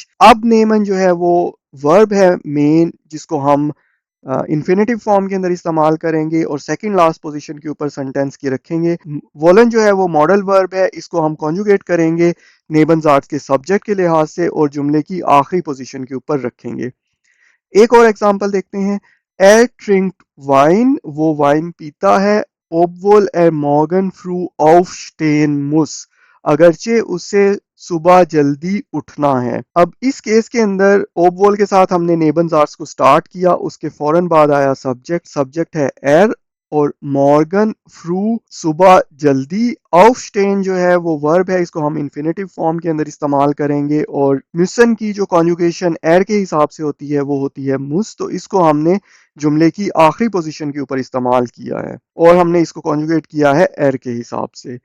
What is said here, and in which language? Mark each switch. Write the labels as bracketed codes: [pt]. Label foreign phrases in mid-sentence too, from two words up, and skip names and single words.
[hi] अब नेमन जो है वो वर्ब है मेन जिसको हम [en] infinitive form [hi] के अंदर इस्तेमाल करेंगे और [en] second last position [hi] के ऊपर सेंटेंस की रखेंगे। वोलन जो है वो [en] model verb [hi] है, इसको हम कॉन्जुगेट करेंगे नेबनज़ार्ड्स के सब्जेक्ट के लिहाज से और जुमले की आखिरी पोजीशन के ऊपर रखेंगे। एक और एग्जांपल देखते हैं। [de] Er trinkt [hi] वाइन, वो वाइन पीता है। [de] Obwohl er morgen früh aufstehen muss, [hi] अगरचे उसे सुबह जल्दी उठना है। अब इस केस के अंदर ओबवोल के साथ हमने नेबनज़ार्ड्स को स्टार्ट किया, उसके फौरन बाद आया सब्जेक्ट, सब्जेक्ट है एर और [de] morgen früh [hi] सुबह जल्दी। aufstehen जो है वो वर्ब है, इसको हम [en] infinitive form [hi] के अंदर इस्तेमाल करेंगे और müssen की जो कॉन्जुगेशन एर के हिसाब से होती है वो होती है muss, तो इसको हमने जुमले की आखिरी पोजीशन के ऊपर इस्तेमाल किया है और हमने इसको कॉन्जुगेट किया है एर के हिसाब से।